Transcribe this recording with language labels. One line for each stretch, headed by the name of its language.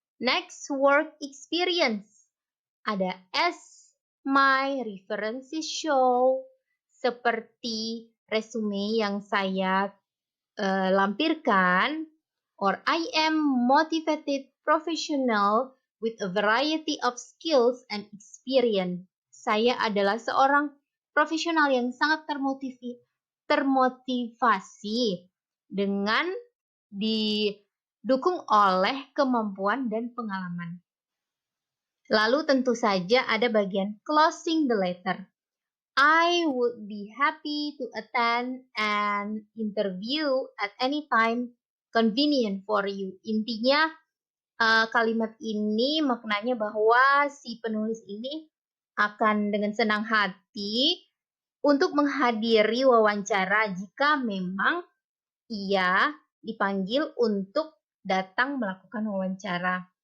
English: Next, work experience. Ada S, my references show,
Indonesian: seperti resume yang saya lampirkan.
English: Or I am motivated professional with a variety of skills and experience.
Indonesian: Saya adalah seorang profesional yang sangat termotivasi dengan didukung oleh kemampuan dan pengalaman. Lalu tentu saja ada bagian closing the letter.
English: I would be happy to attend an interview at any time convenient for you.
Indonesian: Intinya kalimat ini maknanya bahwa si penulis ini akan dengan senang hati untuk menghadiri wawancara jika memang ia dipanggil untuk datang melakukan wawancara.